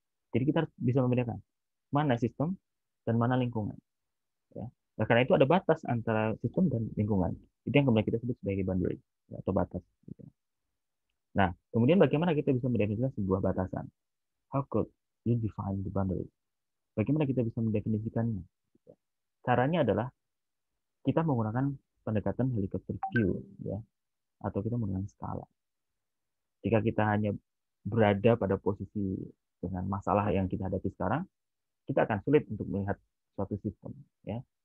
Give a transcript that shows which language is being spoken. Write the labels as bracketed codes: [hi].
[id] Jadi kita harus bisa membedakan mana sistem dan mana lingkungan. Ya. Nah, karena itu ada batas antara sistem dan lingkungan. Itu yang kemudian kita sebut sebagai boundary ya, atau batas. Gitu. Nah, kemudian bagaimana kita bisa mendefinisikan sebuah batasan? [en] How could you define the boundary? [id] Bagaimana kita bisa mendefinisikannya? Caranya adalah kita menggunakan pendekatan helikopter view, ya, atau kita menggunakan skala. Jika kita hanya berada pada posisi dengan masalah yang kita hadapi sekarang, kita akan sulit untuk melihat suatu sistem, ya.